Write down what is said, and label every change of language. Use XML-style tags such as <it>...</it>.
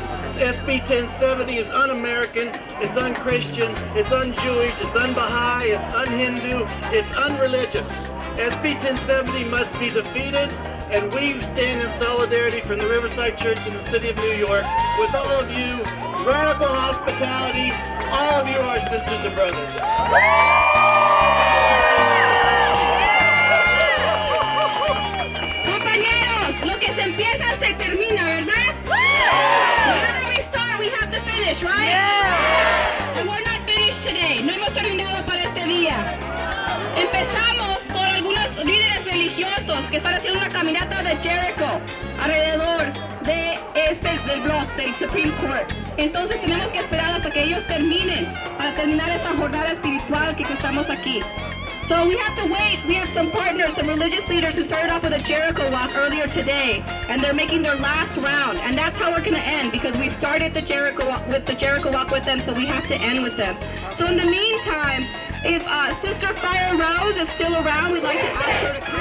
<en>SB 1070 is un-American, it's un-Christian, it's un-Jewish, it's un-Baha'i, it's un-Hindu, it's unreligious. SB 1070 must be defeated, and we stand in solidarity from the Riverside Church in the city of New York with all of you. Radical hospitality, all of you are sisters and brothers.</en> <es>Compañeros, lo que se empieza se termina, ¿verdad?</es> <en>Whenever we start, we have to finish, right? Yeah. And we're not finished today.</en> <es>No hemos terminado para este día. Empezamos con algunos líderes religiosos que están haciendo una caminata de Jericho alrededor del block del Supreme Court. Entonces tenemos que esperar hasta que ellos terminen para terminar esta jornada espiritual que estamos aquí.</es> <en>So we have to wait. We have some partners, some religious leaders who started off with a Jericho walk earlier today, and they're making their last round, and that's how we're going to end, because we started the Jericho walk with them, so we have to end with them. So in the meantime, if Sister Fire Rose is still around, we'd like to ask her to come.</en>